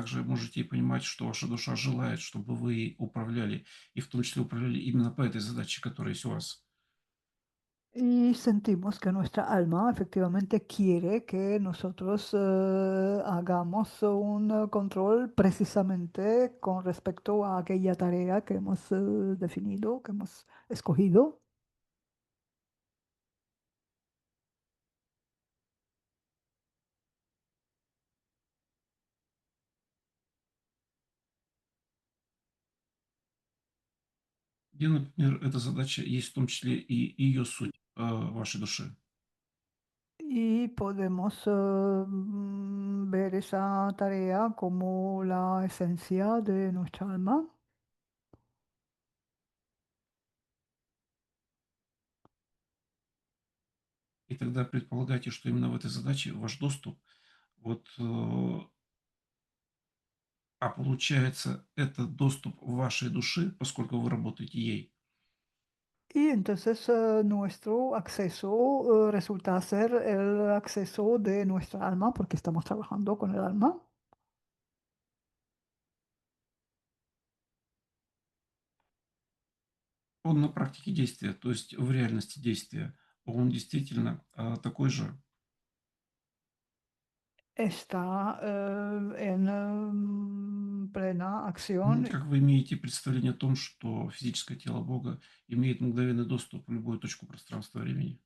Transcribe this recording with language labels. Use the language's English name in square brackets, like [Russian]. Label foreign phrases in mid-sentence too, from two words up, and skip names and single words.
[Russian] также можете и понимать, что ваша душа желает, чтобы вы ей управляли, и в том числе управляли именно по этой задаче, которая есть у вас. [Spanish] Y sentimos que nuestra alma efectivamente quiere que nosotros hagamos un control precisamente con respecto a aquella tarea que hemos definido, que hemos escogido. [Russian] Где, например, эта задача есть в том числе и ее суть вашей души. [Spanish] Y podemos ver esa tarea como la esencia de nuestra alma. [Russian] И тогда предполагайте, что именно в этой задаче ваш доступ, вот, а получается, это доступ вашей души, поскольку вы работаете ей. [Spanish] Y entonces nuestro acceso resulta ser el acceso de nuestra alma porque estamos trabajando con el alma. [Russian] Он на практике действия, то есть в реальности действия, он действительно такой же. [Spanish] Está en plena acción [Russian] Как вы имеете представление о том, что физическое тело Бога имеет мгновенный доступ в любую точку пространства-времени.